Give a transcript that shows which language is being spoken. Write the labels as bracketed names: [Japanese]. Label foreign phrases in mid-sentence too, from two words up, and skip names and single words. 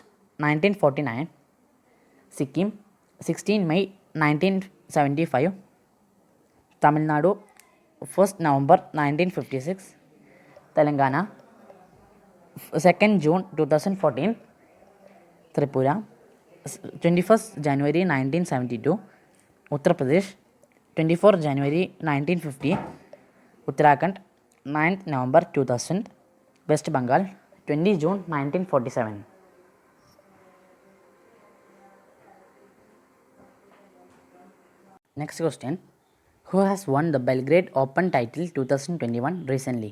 [English] 1949, Sikkim 16 May 1975, Tamil Nadu 1st November 1956, Telangana 2nd June 2014, Tripura 21st January 1972, Uttar Pradesh 24 January 1950, Uttarakhand 9th November 2000, West Bengal 20 June 1947. Next question, who has won the Belgrade Open title 2021 recently?